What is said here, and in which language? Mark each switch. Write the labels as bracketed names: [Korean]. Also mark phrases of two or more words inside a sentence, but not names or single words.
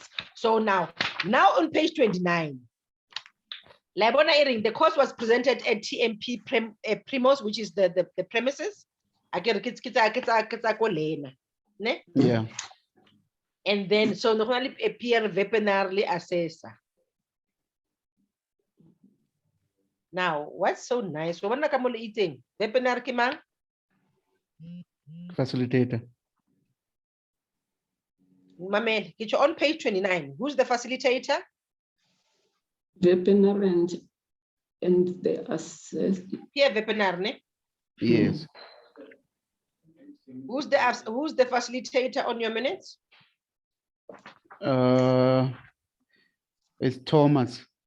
[English] So now on page 29, the course was presented at TMP Primos, which is the premises. Yeah. And then so normally a peer veterinary assessor. Now, what's so nice? [Tswana] Wabona ka mo le itseng? Webinar ke mang? [English] Facilitator. Mamel, get you on page 29. Who's the facilitator? Webinar and the assess. Here, webinar, ne? Yes. Who's the facilitator on your minutes? It's Thomas.